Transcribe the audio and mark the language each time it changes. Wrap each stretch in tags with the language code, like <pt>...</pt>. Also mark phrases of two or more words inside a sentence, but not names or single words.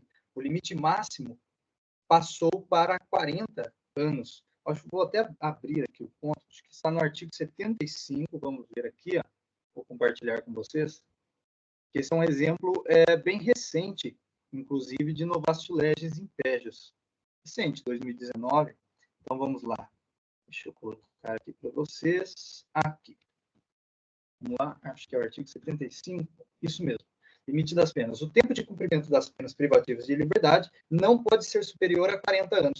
<pt>O limite máximo passou para 40 anos. Acho que vou até abrir aqui o ponto, acho que está no artigo 75, vamos ver aqui, ó. Vou compartilhar com vocês, que esse é um exemplo bem recente, inclusive, de</pt> <la>novatio legis impégios.</la> <pt>Recente, 2019. Então, vamos lá. Deixa eu colocar aqui para vocês. Aqui. Vamos lá, acho que é o artigo 75, isso mesmo. Limite das penas. O tempo de cumprimento das penas privativas de liberdade não pode ser superior a 40 anos.</pt>